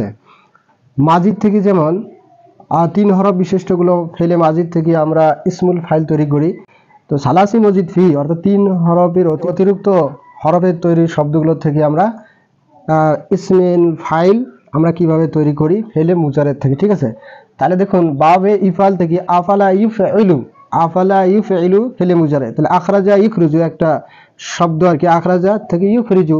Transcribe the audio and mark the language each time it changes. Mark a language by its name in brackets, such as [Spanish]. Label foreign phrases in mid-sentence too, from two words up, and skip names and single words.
[Bangla] মাজিদ থেকে যেমন 3 হরফ বিশিষ্টগুলো [Arabic] فعل مزيد [Bangla] থেকে আমরা [Arabic] اسم الفاعل [Bangla] তৈরি করি। তো [Arabic] ثلاثي مزيد فيه [Bangla] অর্থাৎ 3 হরফের অতিরিক্ত হরফের তৈরি শব্দগুলো থেকে আমরা [Arabic] اسم الفاعل [Bangla] আমরা কিভাবে তৈরি করি [Arabic] فعل مجرد [Bangla] থেকে, ঠিক আছে। তাহলে দেখুন [Arabic] باب إفعال থেকে أفعل يفعل، أفعل يفعل فعل مجرد. [Bangla] তাহলে [Arabic] أخرج يخرج [Bangla] একটা শব্দ আর কি, আখরাজা থেকে ইউখরিজু।